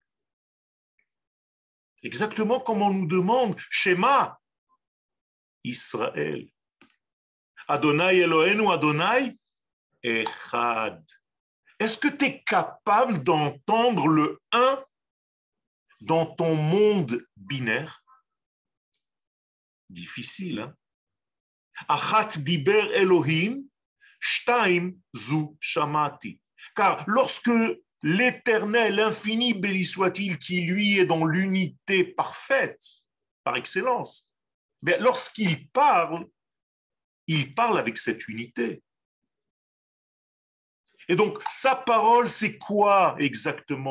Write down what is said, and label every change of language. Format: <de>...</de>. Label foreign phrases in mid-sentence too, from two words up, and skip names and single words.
<fr>Exactement comme on nous demande,</fr> <he>שמע ישראל. אדני אלהינו אדני אחד.</he> <fr>Est-ce que tu es capable d'entendre le 1 dans ton monde binaire? Difficile, hein?</fr> <he>אחת דבר אלהים שתים זו שמעתי.</he> <fr>Car lorsque l'Éternel, l'infini, béni soit-il, qui lui est dans l'unité parfaite, par excellence, mais lorsqu'il parle, il parle avec cette unité. Et donc, sa parole, c'est quoi exactement?</fr>